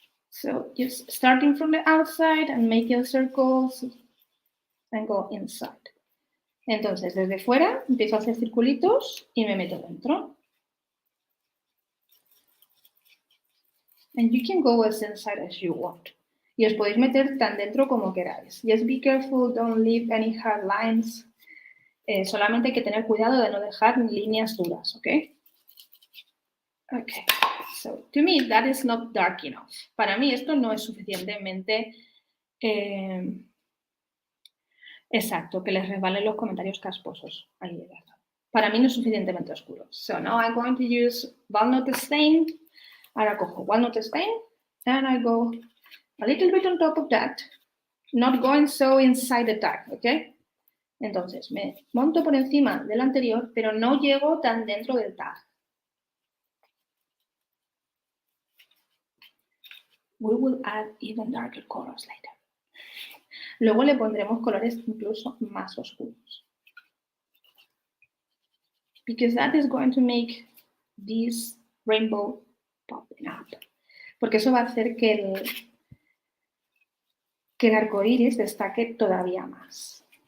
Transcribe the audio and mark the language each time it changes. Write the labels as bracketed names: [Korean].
[English] So just starting from the outside and making circles and go inside. [Spanish] Entonces, desde fuera empiezo a hacer circulitos y me meto dentro. [English] And you can go as inside as you want. [Spanish] Y os podéis meter tan dentro como queráis. [English] Just be careful, don't leave any hard lines. [Spanish] Solamente hay que tener cuidado de no dejar líneas duras, ¿ok? [English] Okay, so to me that is not dark enough. [Spanish] Para mí esto no es suficientemente exacto, que les resbalen los comentarios casposos. Ahí, para mí no es suficientemente oscuro. [English] So now I'm going to use walnut stain. [Spanish] Ahora cojo [English] walnut stain and I go a little bit on top of that, not going so inside the tag, ¿ok? [Spanish] Entonces me monto por encima del anterior, pero no llego tan dentro del tag. [English] We will add even darker colors later. [Spanish] Luego le pondremos colores incluso más oscuros. [English] Because that is going to make this rainbow popping up. [Spanish] Porque eso va a hacer que que el arco iris destaque todavía más.